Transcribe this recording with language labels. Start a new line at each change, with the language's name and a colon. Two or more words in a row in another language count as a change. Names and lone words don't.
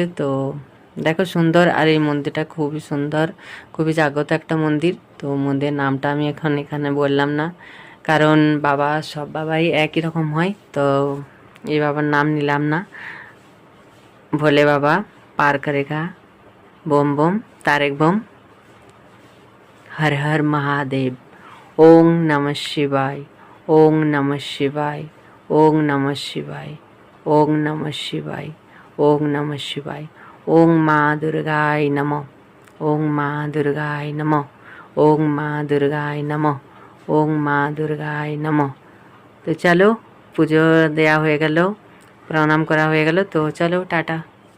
Bangla: তো দেখো সুন্দর, আর এই মন্দিরটা খুবই সুন্দর, খুবই জাগ্রত একটা মন্দির। তো মন্দিরের নামটা আমি এখন এখানে বললাম না, কারণ বাবা, সব বাবাই একই রকম হয়, তো এই বাবার নাম নিলাম না।
Hindi: भोले बाबा पार करेगा, बोम बोम तारेक बोम,
Sanskrit: हर हर महादेव, ओम नमः शिवाय, ओम नमः शिवाय, ओम नमः शिवाय, ओम नमः शिवाय, ओम नमः शिवाय, ओम माँ दुर्गाय नमः, ओम माँ दुर्गाय नमः, ओम माँ दुर्गाय नमः, ओम माँ दुर्गाय नमः।
Bangla: তো চলো পুজো দেয়া হয়ে গেল, প্রণাম করা হয়ে গেল, তো চলো টাটা।